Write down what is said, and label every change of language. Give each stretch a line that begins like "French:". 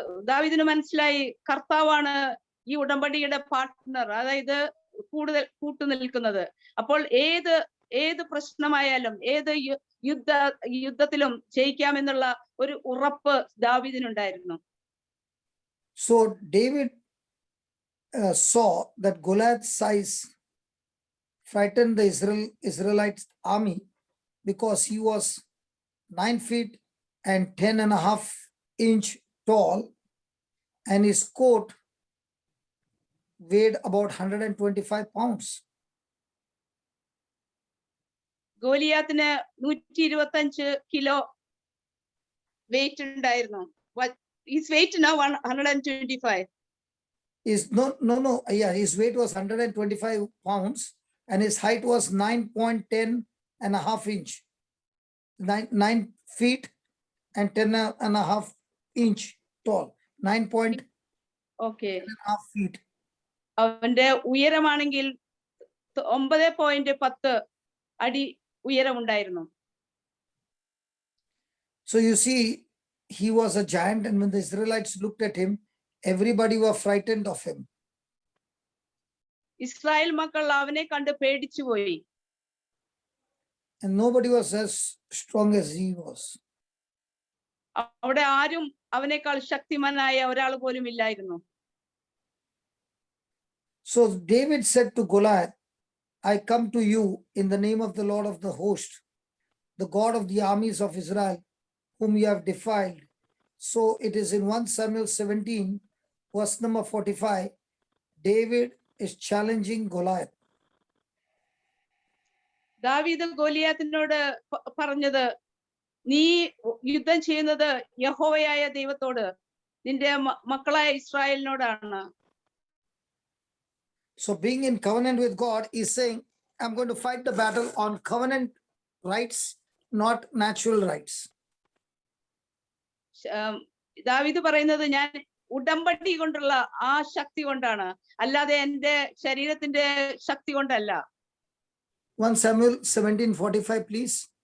Malayalam: ദാവീദിന് മനസ്സിലായി, കർത്താവാണ് ഈ ഉടമ്പടിയുടെ പാർട്ട്ണർ, അതായത് കൂടുതൽ കൂട്ടുനിൽക്കുന്നത്. അപ്പോൾ ഏത് പ്രശ്നമായാലും ഏത് യുദ്ധത്തിലും ജയിക്കാമെന്നുള്ള ഒരു ഉറപ്പ് ദാവീദിനുണ്ടായിരുന്നു.
English: So David saw that Goliath's size frightened the Israelite army because he was 9 feet and 10.5 inch tall, and his coat weighed about 125 pounds.
Malayalam: ഗോലിയാത്തിന് 125 kilo weight ഉണ്ടായിരുന്നു.
English: His weight now 125. Is no, yeah, his weight was 125 pounds and his height was 9.10.5 inch. 9 feet and 10.5 inch tall. 9.5
Malayalam: okay.
English: feet.
Malayalam: അവന്റെ ഉയരമാണെങ്കിൽ 9.10 അടി ഉയരമുണ്ടായിരുന്നു.
English: So you see, he was a giant, and when the Israelites looked at him, everybody were frightened of him.
Malayalam: Israel മക്കൾ അവനെ കണ്ട് പേടിച്ചുപോയി.
English: And nobody was as strong as he was.
Malayalam: അവിടെ ആരും അവനേക്കാൾ ശക്തിമാനായ ഒരാൾ പോലും ഇല്ലായിരുന്നു.
English: So David said to Goliath, I come to you in the name of the Lord of the host, the God of the armies of Israel, whom you have defiled. So it is in 1 Samuel 17, verse number 45, David is challenging Goliath.
Malayalam: ദാവീദ് ഗോലിയാത്തിനോട് പറഞ്ഞത്, നീ യുദ്ധം ചെയ്യുന്നത് യഹോവയായ ദൈവത്തോട്, നിന്റെ മക്കളായ ഇസ്രായേലിനോടാണ്.
English: So being in covenant with God is saying, I'm going to fight the battle on covenant rights, not natural rights.
Malayalam: ദാവീദ് പറയുന്നത്, ഞാൻ ഉടമ്പടി കൊണ്ടുള്ള ആ ശക്തി കൊണ്ടാണ്, അല്ലാതെ എന്റെ ശരീരത്തിന്റെ ശക്തി കൊണ്ടല്ല.
English: 1 Samuel 17:45, please.